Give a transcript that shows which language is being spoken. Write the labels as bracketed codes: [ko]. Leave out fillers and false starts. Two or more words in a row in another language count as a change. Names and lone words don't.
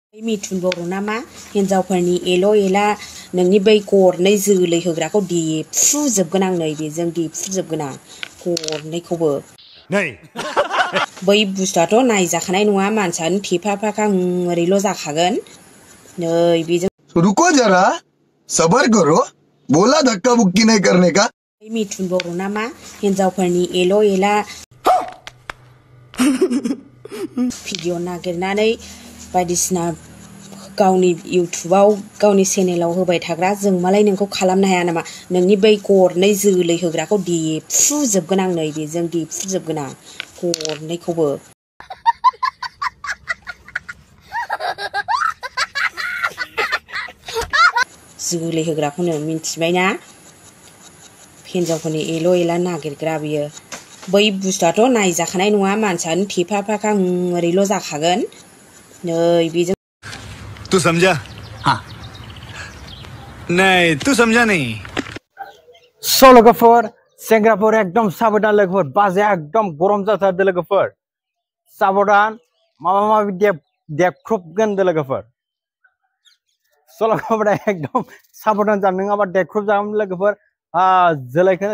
[brx] मिथुन बर' नामा हिनजावफोरनि एल' एला नोंनि बै गरनै जोलै होग्राखौ देफ्रुजोबगोन आं नै बेजों देफ्रुजोबगोन आं गरनैखौबो नै बै बुस्थुआथ' नायजाखानाय नङा मानसियानो थेफाफाखां ओरैल' जाखागोन नै बेजों [hi] रुको जरा सबर करो बोला धक्का बुक्की नहीं करने का [brx] मिथुन बर' नामा हिनजावफोरनि एल' एला भिडिअ नागिरनानै बायदिसिना गावनि इउटुबाव गावनि चेनेलाव होबाय थाग्रा जों मालाय नोंखौ खालामनो हाया नामा नोंनि बै गरनै जोलै होग्राखौ देफ्रुजोबगोन आं नै बेजों देफ्रुजोबगोन आं गरनैखौबो जोलै होग्राखौनो मिन्थिबायना हिनजावफोरनि एल' एला नागिरग्रा बियो बै बुस्थुआथ' नायजाखानाय नङा मानसियानो थेफाफाखां ओरैल' जाखागोन नै बेजों [hi] तू समझा हाँ नहीं तू समझा नहीं [brx] So लोगोफोर सेंग्राफोर एकदम साबधान लोगोफोर बाजाया एकदम गरम जाथारदो लोगोफोर साबधान माबा माबि देख्रुबगोन लोगोफोर So लोगोफोर एकदम साबधान जानो नङाबा देख्रुब जागोन लोगोफोर जोलैखौनो